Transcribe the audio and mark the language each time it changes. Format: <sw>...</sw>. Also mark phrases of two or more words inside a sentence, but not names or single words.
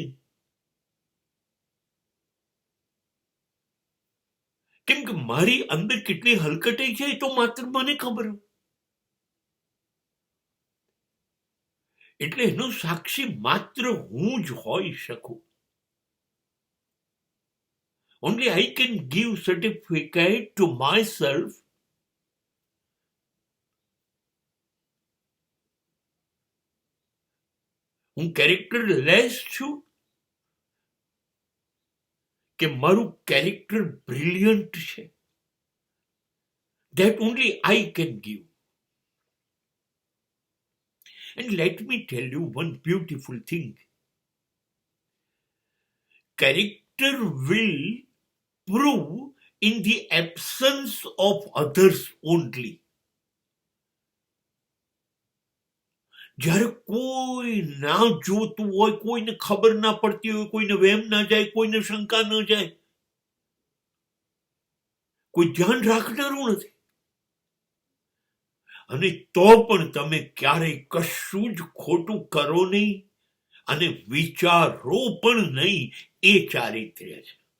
<gu>કેમ કે મારી અંદર કેટલી હલકટાઈ છે એ તો માત્ર મને ખબર હોય. એટલે એનો સાક્ષી માત્ર હું જ હોઈ શકું.</gu> <en>Only I can give certificate to myself</en> <gu>હું</gu> <en>character less</en> <gu>છું કે મારું</gu> <en>character brilliant</en> <gu>છે.</gu> <en>That only I can give. And let me tell you one beautiful thing. Character will prove in the absence of others only.</en> <gu>જ્યારે કોઈ ના જોતું હોય, કોઈને ખબર ના પડતી હોય, કોઈને વહેમ ના જાય, કોઈને શંકા ન જાય, કોઈ ધ્યાન રાખનારું નથી, અને તો પણ તમે ક્યારેય કશું જ ખોટું કરો નહીં અને વિચારો પણ નહીં, એ ચારિત્ર્ય છે.</gu>